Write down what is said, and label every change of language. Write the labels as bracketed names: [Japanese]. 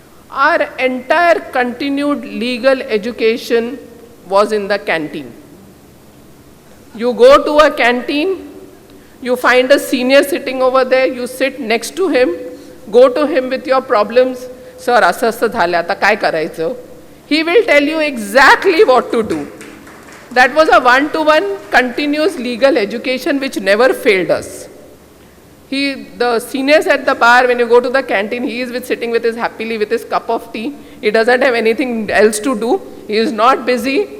[English] Our entire continued legal education was in the canteen. You go to a canteen, you find a senior sitting over there, you sit next to him, go to him with your problems. [Marathi] Sir, असं झालं आता काय करायचं? [English] He will tell you exactly what to do. That was a one-to-one continuous legal education which never failed us. The seniors at the bar, when you go to the canteen, he is sitting with happily with his cup of tea. He doesn't have anything else to do. He is not busy.